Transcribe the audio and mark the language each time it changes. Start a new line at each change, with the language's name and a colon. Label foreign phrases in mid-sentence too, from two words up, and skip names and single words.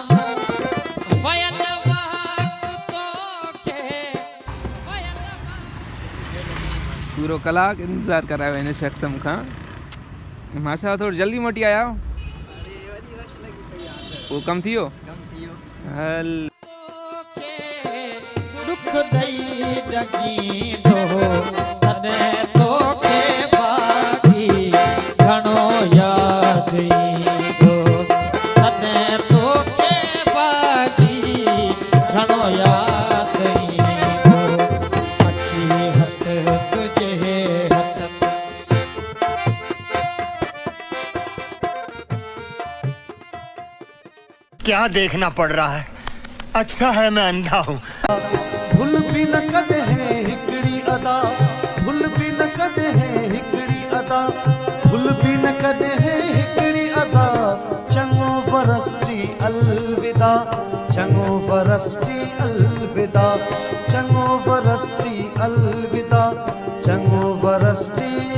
Sindhi: वयल वक्त तो के पूरो कलाक इंतज़ार करायो हिन शख़्स मूंखां। माशाल्लाह थोरो जल्दी मोटी आया हो। वो कम थी हो हल दुख दई डगी दो तने तो के बाकी घणो याद दो, तने तो के बाकी घणो याद दो। सखी हथ तुझे हथ
Urdu: کیا دیکھنا پڑ رہا ہے? اچھا ہے میں اندھا ہوں.
Sindhi: भूल भी न कॾहिं हिकिड़ी अदा, भूल भी न कॾहिं हिकिड़ी अदा, भूल भी न कॾहिं हिकिड़ी अदा। चङो वरसती अलविदा, चङो वरसती अलविदा, चङो वरसती अलविदा, चङो वरसती।